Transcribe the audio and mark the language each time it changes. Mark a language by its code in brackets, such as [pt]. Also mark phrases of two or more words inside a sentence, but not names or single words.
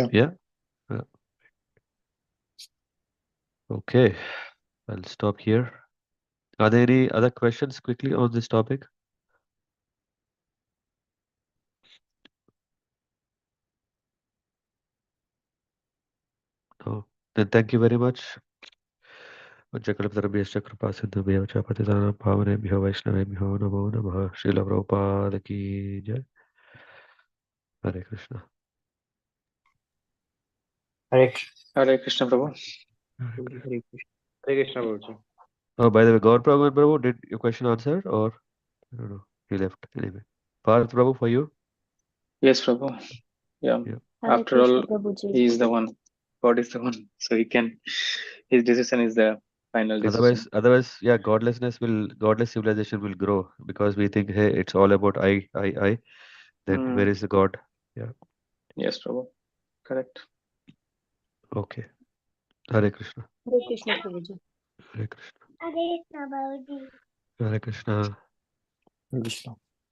[en] Yeah. Yeah. Okay, I'll stop here. Are there any other questions quickly on this topic? No. Then thank you very much. [sa] वज्रकल्पतरुभ्यश्च कृपासिन्धुभ्यः च पतितानां पावनेभ्यो वैष्णवेभ्यो नमो नमः। [hi] श्रील प्रभुपाद की जय। हरे कृष्णा। [en] Hare Hare Krishna, Prabhu. Krishna. Hare Krishna. Hare Krishna, Prabhuji. Oh, by the way, Gaur Prabhu, Prabhu, did your question answered or I don't know? He left anyway. Parth Prabhu, for you? Yes, Prabhu. Yeah. Yeah. Hare After Krishna, all, Prabhuji. he is the one. God is the one. So he can, his decision is the final decision. Otherwise, yeah, godless civilization will grow because we think, hey, it's all about I. Then where Mm, is the God? Yeah. yes, Prabhu. Correct. Okay. Hare Krishna. Hare Krishna, Prabhuji. Hare Krishna. Hare Krishna. Krishna.